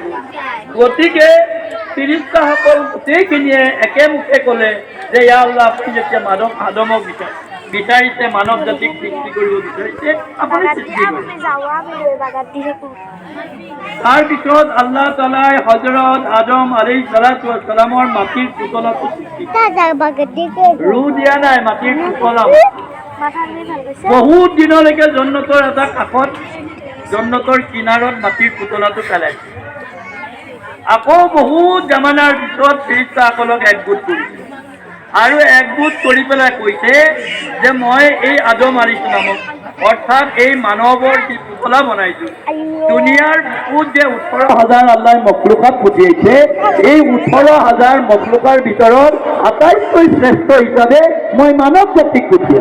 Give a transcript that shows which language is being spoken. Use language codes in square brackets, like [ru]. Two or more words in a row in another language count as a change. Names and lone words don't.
[as] গতিকে ফিৰিস্তাসকল গোটেইখিনিয়ে একেমুখে ক'লে যে [ar] يا الله, [as] আপুনি যেতিয়া আদমক বিচাৰিছে, মানৱ জাতিক সৃষ্টি কৰিব বিচাৰিছে, আপুনি সৃষ্টি কৰিব। তাৰপিছত আল্লাহ তাআলাই হযৰত আদম [ar] عليه الصلاة والسلام [as] মাটিৰ পুতলাটো সৃষ্টি ৰুহ দিয়া নাই, মাটিৰ পুতলা। বহুত দিনলৈকে জন্নতৰ এটা কাষত, জন্নতৰ কিনাৰত মাটিৰ পুতলাটো পেলাইছে। আকৌ বহুত জামানাৰ পিছত ফিৰিস্তাসকলক একগোট কৰিছে আৰু একগোট কৰি পেলাই কৈছে যে মই এই আদম [ar] عليه السلام, [as] অৰ্থাৎ এই মানৱৰ যি পুতলা বনাইছো, দুনিয়াৰ বুকুত যে 18,000 আল্লাহে মখলুকাত পঠিয়াইছে, এই 18,000 মখলুকাৰ ভিতৰত আটাইতকৈ শ্ৰেষ্ঠ হিচাপে মই মানৱ জাতিক পঠিয়াম।